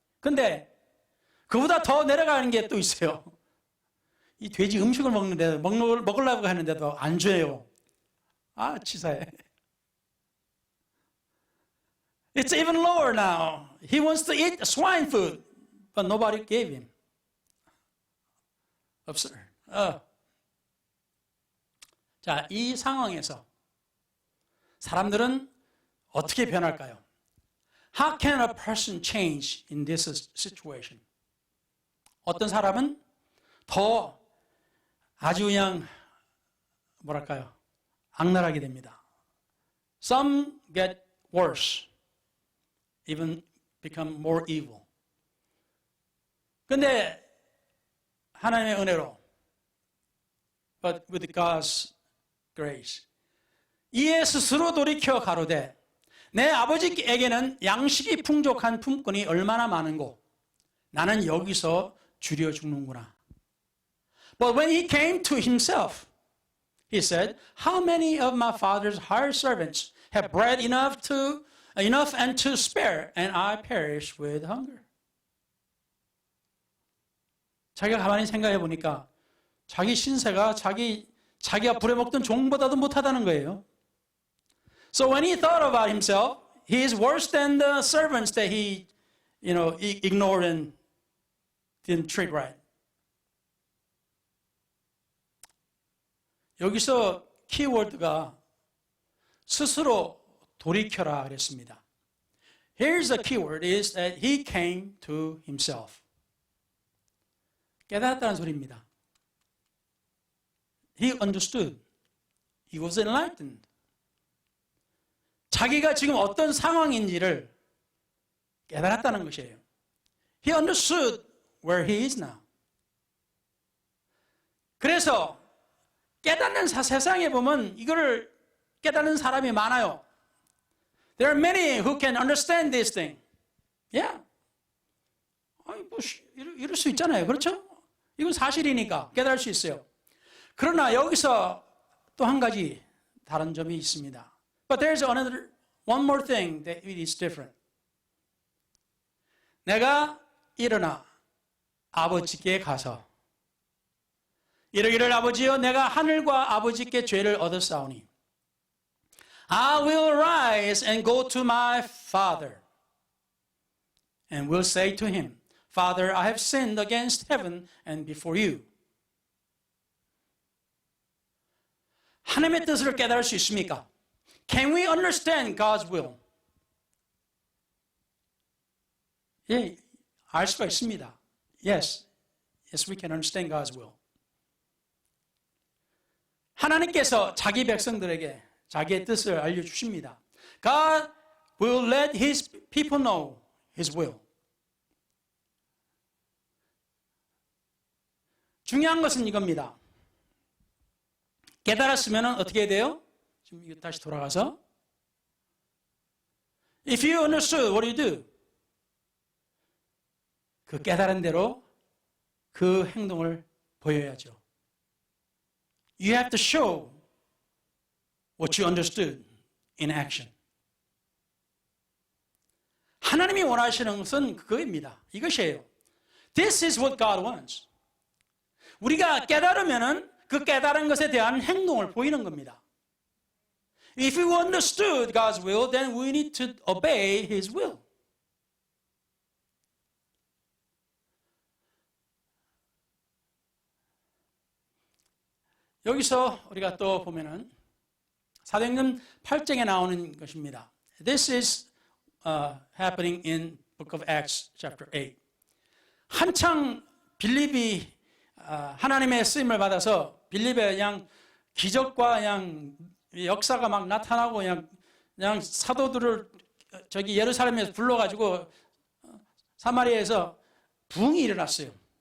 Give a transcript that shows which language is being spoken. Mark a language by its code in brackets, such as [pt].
[ko] 근데 그보다 더 내려가는 게 또 있어요. 이 돼지 음식을 먹는데 먹으려고 하는데도 안 줘요. 아, 치사해. [en] It's even lower now. He wants to eat swine food, but nobody gave him. Absurd. [ko] 자, 이 상황에서 사람들은 어떻게 변할까요? [en] How can a person change in this situation? [ko] 어떤 사람은 더 아주 그냥 뭐랄까요? 악랄하게 됩니다. [en] Some get worse, even become more evil. [ko] 근데 하나님의 은혜로, [en] but with God's grace, [ko] 이에 스스로 돌이켜 가로되 내 아버지에게는 양식이 풍족한 품꾼이 얼마나 많은고 나는 여기서 줄여 죽는구나. [en] But when he came to himself, he said, How many of my father's hired servants have bread enough and to spare, and I perish with hunger? [ko] 자기가 가만히 생각해 보니까 자기 신세가 자기가 부려먹던 종보다도 못하다는 거예요. [en] So when he thought about himself, he is worse than the servants that he, ignored and didn't treat right. [ko] 여기서 키워드가 스스로 돌이켜라 그랬습니다. [en] Here's the keyword is that he came to himself. [ko] 깨달았다는 소리입니다. [en] He understood. He was enlightened. [ko] 자기가 지금 어떤 상황인지를 깨달았다는 것이에요. [en] He understood where he is now. [ko] 그래서 깨닫는 세상에 보면 이거를 깨닫는 사람이 많아요. [en] There are many who can understand this thing. Yeah. [ko] 아니, 이럴 수 있잖아요. 그렇죠? 이건 사실이니까 깨달을 수 있어요. 그러나 여기서 또 한 가지 다른 점이 있습니다. [en] But there's one more thing that it is different. [ko] 내가 일어나 아버지께 가서 이르기를 아버지여 내가 하늘과 아버지께 죄를 얻었사오니 [en] I will rise and go to my father and will say to him, Father, I have sinned against heaven and before you. [ko] 하나님의 뜻을 깨달을 수 있습니까? [en] Can we understand God's will? [ko] 예, 알 수가 있습니다. [en] Yes, we can understand God's will. [ko] 하나님께서 자기 백성들에게 자기의 뜻을 알려주십니다. [en] God will let His people know His will. [ko] 중요한 것은 이겁니다. 깨달았으면 어떻게 해야 돼요? 지금 이거 다시 돌아가서 [en] If you understood, what do you do? [ko] 그 깨달은 대로 그 행동을 보여야죠. [en] You have to show what you understood in action. [ko] 하나님이 원하시는 것은 그거입니다. 이것이에요. [en] This is what God wants. [ko] 우리가 깨달으면은 그 깨달은 것에 대한 행동을 보이는 겁니다. [en] If we understood God's will, then we need to obey His will. [ko] 여기서 우리가 또 보면은 사도행전 8장에 나오는 것입니다. [en] This is happening in Book of Acts, chapter 8. [ko] 한창 빌립이 하나님의 쓰임을 받아서 빌립의 그냥 기적과 그냥 역사가 막 나타나고 그냥 사도들을 저기 예루살렘에서 불러가지고 사마리아에서 부흥이 일어났어요.